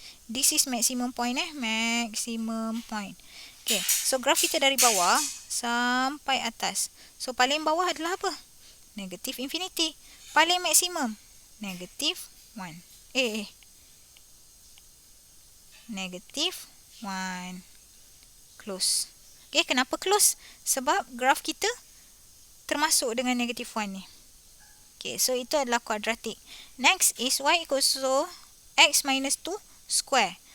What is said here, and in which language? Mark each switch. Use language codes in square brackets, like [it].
[en] This is maximum point Maximum point. [ms] Okay, so graf kita dari bawah sampai atas. So, paling bawah adalah apa? [en] Negative infinity. [ms] Paling maksimum? [en] Negative 1. Negative 1. Close. Okay, kenapa close? [ms] Sebab graf kita termasuk dengan negative 1 ni. Okay, so itu adalah kuadratik. [en] Next is y equals to x minus 2 square.